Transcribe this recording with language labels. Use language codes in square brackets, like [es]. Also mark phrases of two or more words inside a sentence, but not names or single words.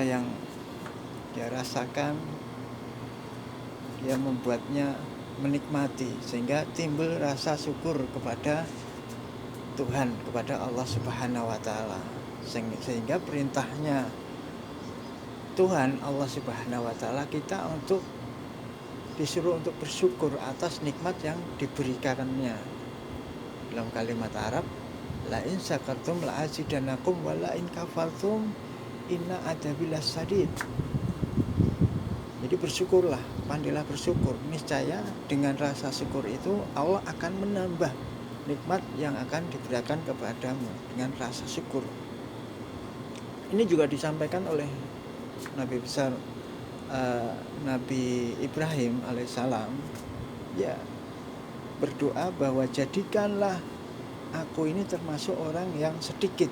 [id] yang dia rasakan, dia membuatnya menikmati sehingga timbul rasa syukur kepada Tuhan, kepada Allah [ar] سبحانه وتعالى, [id] sehingga perintahnya Tuhan Allah [ar] سبحانه وتعالى [id] kita untuk disuruh untuk bersyukur atas nikmat yang diberikannya. Dalam kalimat Arab, [ar] لئن شكرتم لأزيدنكم ولئن كفرتم إن عذابي لشديد. [id] Jadi bersyukurlah, pandailah bersyukur. Niscaya dengan rasa syukur itu Allah akan menambah nikmat yang akan diberikan kepadamu dengan rasa syukur. Ini juga disampaikan oleh Nabi besar Nabi Ibrahim alaihissalam, ya, berdoa bahwa jadikanlah aku ini termasuk orang yang sedikit.